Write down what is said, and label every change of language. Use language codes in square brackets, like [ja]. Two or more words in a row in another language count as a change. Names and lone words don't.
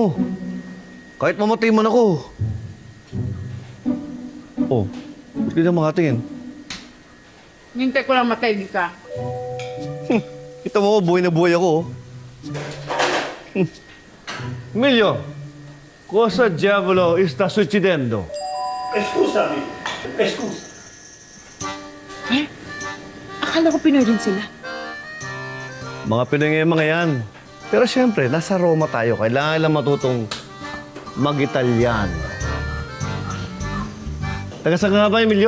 [tl] Kahit mamatay man ako. Oh, hindi na makatingin. Hintay ko lang matay ka. Kita mo, buhay na buhay ako. Emilio, [it] cosa diavolo sta succedendo? [tl] Excusami. Excuse. Akala ko Pinoy din sila. Mga Pinoy ngayon, mga yan. Pero siyempre, nasa Roma tayo. Kailangan lang matutong mag-Italiano. Taga saan ka nga ba, Emilio?